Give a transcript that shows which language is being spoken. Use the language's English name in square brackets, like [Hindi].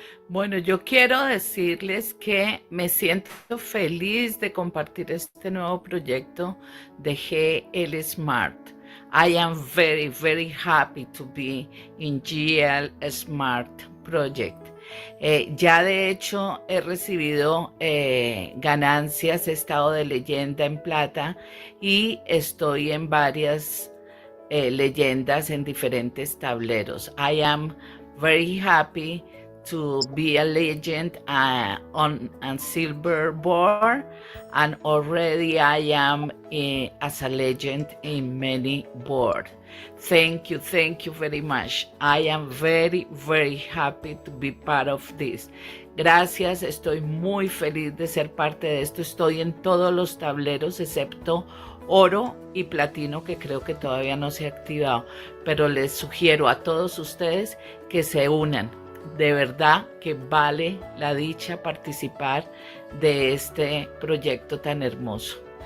[Spanish] Bueno, yo quiero decirles que me siento feliz de compartir este nuevo proyecto de GL Smart. [English] I am very, very happy to be in GL Smart Project. [Spanish] Ya de hecho he recibido ganancias, he estado de leyenda en plata y estoy en varias leyendas en diferentes tableros. [English] I am very happy to be a legend on silver board, and already I am as a legend in many boards. Thank you very much. I am very, very happy to be part of this. [Spanish] Gracias, estoy muy feliz de ser parte de esto. Estoy en todos los tableros excepto oro y platino, que creo que todavía no se ha activado, pero les sugiero a todos ustedes que se unan. De verdad que vale la dicha participar de este proyecto tan hermoso.